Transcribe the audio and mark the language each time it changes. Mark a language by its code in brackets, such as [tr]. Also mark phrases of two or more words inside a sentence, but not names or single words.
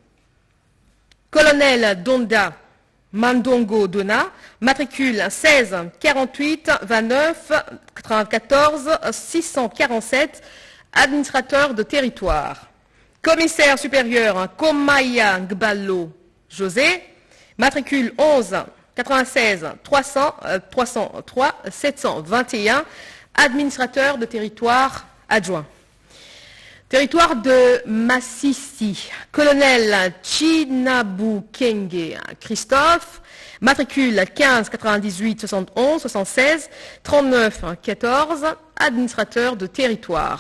[fr] Colonel Donda Mandongo Dona, matricule 16 48 29 94 647, administrateur de territoire. Commissaire supérieur Komaya Ngbalo José, matricule 11 96 300 303 721, administrateur de territoire adjoint. Territoire de Massissi, colonel Chinabu Kenge Christophe, matricule 15 98 71 76 39 14, administrateur de territoire.